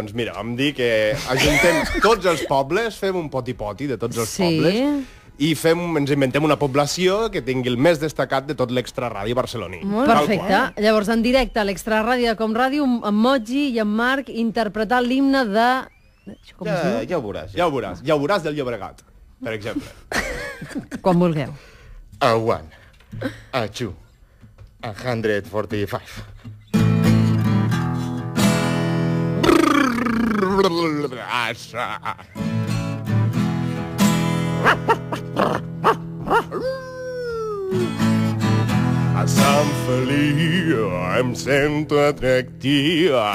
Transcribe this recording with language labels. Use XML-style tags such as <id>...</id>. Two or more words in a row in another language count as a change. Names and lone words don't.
<ca>Doncs mira, vam dir que ajuntem tots els pobles, fem un poti-poti de tots els pobles i ens inventem una població que tingui el més destacat de tot l'Extraradi barceloní. Perfecte. Llavors, en directe a l'Extraradi de Com Ràdio, amb Moji i amb Marc, interpretar l'himne de... Ja ho veuràs. Ja ho veuràs del Llobregat, per exemple. Quan vulgueu.</ca> <en>A one, a two, 145.</en> <ca>A Sant Feliu em sento atractiva.</ca>